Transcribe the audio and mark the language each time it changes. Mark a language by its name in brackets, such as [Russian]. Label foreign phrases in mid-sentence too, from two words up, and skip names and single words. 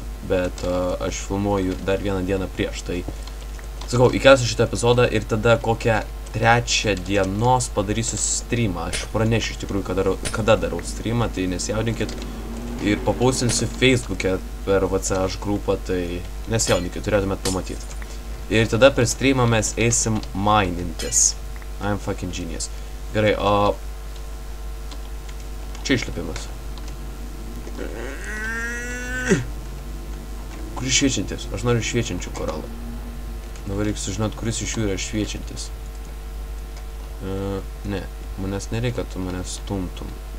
[Lithuanian] Bet aš filmuoju dar vieną dieną prieš. Tai, sakau, įkelsiu šitą epizodą ir tada kokią 3 dienos padarysiu streamą. Aš pranešiu iš tikrųjų, kada darau streamą, tai nesijaudinkit. Ir papausinsiu Facebook'e per VCH grupą, tai nesijaudinkit, turėtumėt pamatyti. Ir tada per streamą mes eisim minintis. [English] I'm fucking genius. [Lithuanian] Gerai, o... Čia išlipimas. Kuris šviečiantis? Aš noriu šviečiančių koralų. Dabar reikia sužinot, kuris iš jų yra šviečiantis. Ne, manęs nereikia, tu manęs stumtum.